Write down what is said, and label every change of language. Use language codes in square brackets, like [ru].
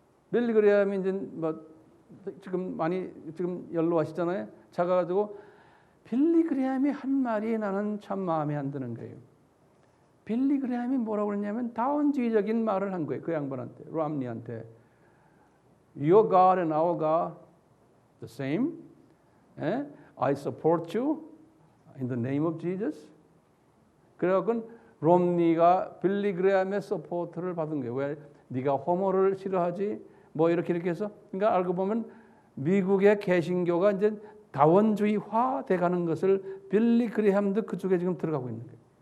[ko] 빌리 그레함이 이제 뭐 지금 연로하시잖아요. 작아가지고 빌리 그레함이 한 말이 나는 참 마음에 안 드는 거예요. 빌리 그레함이 뭐라고 그랬냐면 다원주의적인 말을 한 거예요. 그 양반한테, 럼니한테. [en] Your God and our God the same. I support you in the name of Jesus. [ko] 그래갖고 롬니가 빌리 그레함의 서포트를 받은 거예요. 왜? 네가 호모를 싫어하지? 뭐 이렇게 해서. 그러니까 알고 보면 미국의 개신교가 이제 다원주의화 돼가는 것을 빌리 그레함도 그쪽에 지금 들어가고 있는 거예요.